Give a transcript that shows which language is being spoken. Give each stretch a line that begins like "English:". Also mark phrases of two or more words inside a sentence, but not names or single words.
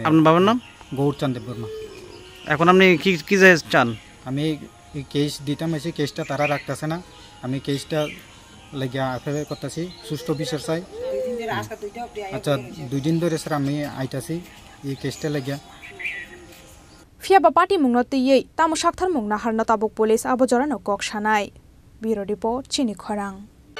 Bangla: আপনার বাবার নাম গৌরচাঁদ দেববর্মা এখন আপনি কি চান আমি এই কেস দিতাম এসে কেসটা তারা রাখতেছে না আমি কেসটা লাগিয়া FIR করতেছি সুষ্ঠু বিচার চাই আচ্ছা 2 দিন ধরে স্যার আমি আইতাছি এই কেসটা লাগিয়া
Bodo: फियाबा पार्टी मुंगनतयै तामो साक्थार मुंना हारना ताबुक पुलिस आबो जरानो कक सानाय ब्यूरो रिपोर्ट चिनी खरां।